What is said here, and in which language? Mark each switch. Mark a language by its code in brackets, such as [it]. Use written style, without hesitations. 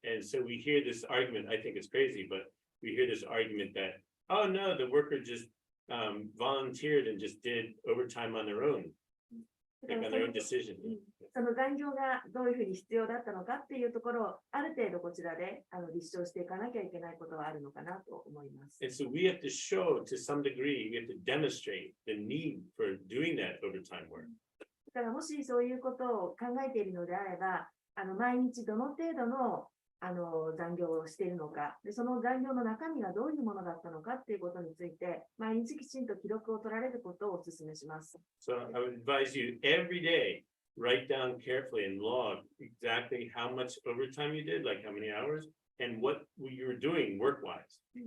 [en] And so we hear this argument. I think it's crazy, but we hear this argument that, oh no, the worker just volunteered and just did overtime on their own, like on their own decision. [ja] その残業がどういうふうに必要だったのかっていうところをある程度こちらで立証していかなきゃいけないことはあるのかなと思います。 [en] And so we have to show to some degree, we have to demonstrate the need for doing that overtime work. [ja] だからもしそういうことを考えているのであれば、毎日どの程度の残業をしているのかで、その残業の中身がどういうものだったのかっていうことについて、毎日きちんと記録を取られることをお勧めします。 [en] So I would advise you every day, write down carefully and log exactly how much overtime you did, like how many hours, and what you were doing work-wise.